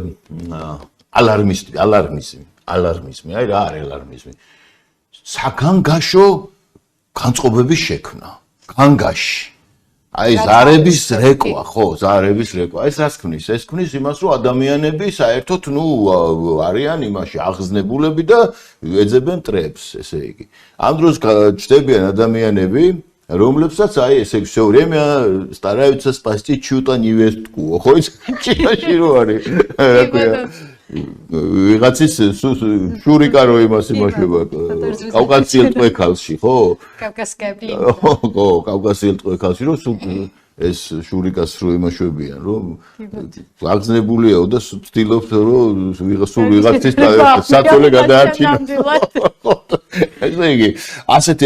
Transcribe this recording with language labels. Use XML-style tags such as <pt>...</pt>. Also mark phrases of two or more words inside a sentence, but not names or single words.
<ka>ალარმიზმი აი რა არის ალარმიზმი საგანგაშო განწყობების შექმნა განგაში აი ზარების რეკვა ხო ზარების რეკვა ეს რას ქმნის ეს ქმნის იმას რომ ადამიანები საერთოდ ნუ არიან იმაში აღზნებულები და ეძებენ ტრებს ესე იგი ამ დროს ჩდებიან ადამიანები რომლებსაც აი ესე</ka> <ru>всё время стараются спасти чью-то невестку</ru> <ka>ხო ის ჭიაში რო არის რა ქვია ვიღაცის შურიკა რო იმას იმაშება კავკასიელ ტყვექალში ხო კავკასკები ხო კავკასიელ ტყვექალში რო ეს შურიკას რო იმაშვებიან რომ აგზნებულიაო და ცდილობს რომ ვიღაცის საწოლე გადაარჩინოს ესე იგი ასეთი</ka>